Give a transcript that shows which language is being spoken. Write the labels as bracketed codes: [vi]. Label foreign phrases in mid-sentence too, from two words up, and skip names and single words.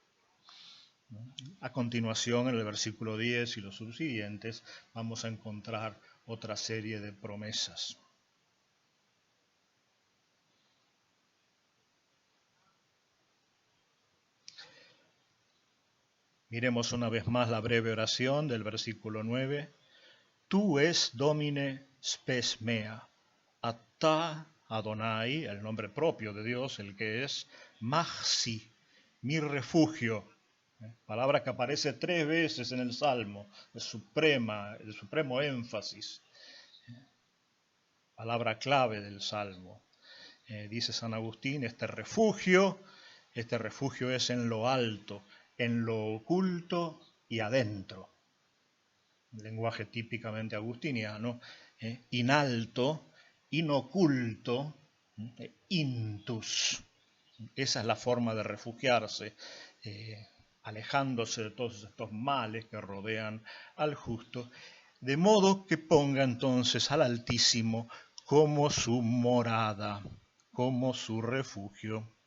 [es] A continuación, en el versículo 10 y los subsiguientes, vamos a encontrar otra serie de promesas. Miremos una vez más la breve oración del versículo 9. [la] Tú es Domine spes mea, [he] אתה אדוני, [es] el nombre propio de Dios, el que es, maxi, mi refugio, palabra que aparece 3 veces en el Salmo, de supremo énfasis, palabra clave del Salmo. Dice San Agustín, este refugio es en lo alto, en lo oculto y adentro. Un lenguaje típicamente agustiniano, [la] in alto, in oculto, intus. [es] Esa es la forma de refugiarse, alejándose de todos estos males que rodean al justo, de modo que ponga entonces al Altísimo como su morada, como su refugio.